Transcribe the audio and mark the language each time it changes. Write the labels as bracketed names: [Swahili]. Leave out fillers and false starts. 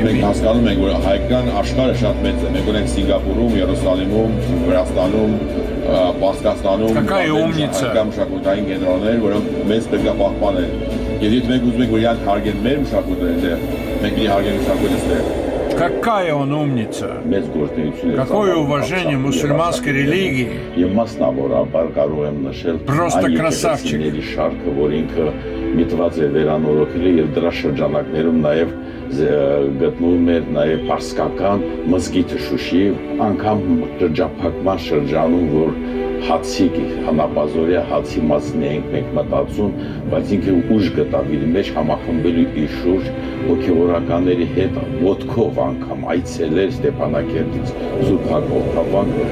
[Armenian] Մենք հասկանում ենք, որ հայկական աշխարհը շատ մեծ է։ Մենք ունենք Սինգապուրում, Երուսաղեմում, Վրաստանում, Պարսկաստանում [Russian] Какая умница. [Armenian] հայկական մշակութային կենտրոններ, որոնք մեզ պետք է պահպանեն։ Եվ եթե մենք ուզում ենք, որ իրանք հարգեն մեր մշակույթը այնտեղ, մենք պիտի հարգենք մշակույթը այստեղ։ [Russian] Какая он умница. [Armenian] Մեծ գործունեություն է։ [Russian] Какое уважение мусульманской религии. [Armenian] Եվ մասնավորաբար կարող եմ նշել [Russian] Просто [Armenian] այն [Russian] красавчик. [Armenian] եկեղեցիների շարքը, որ ինքը միտված է վերանորոգել եւ դրա շրջանակներում նաեւ գտնվում էր նաեւ Պարսկական մզգիթը Շուշի, անգամ շրջափակման շրջանում, որ հացի հանապազորյա հացի մասն էինք մենք մտածում, բայց ինքը ուժ գտավ իր մեջ համախմբելու իր շուրջ հոգեվորականների հետ ոտքով անգամ այցելել Ստեփանակերտից Սուրբ Հակոբյան։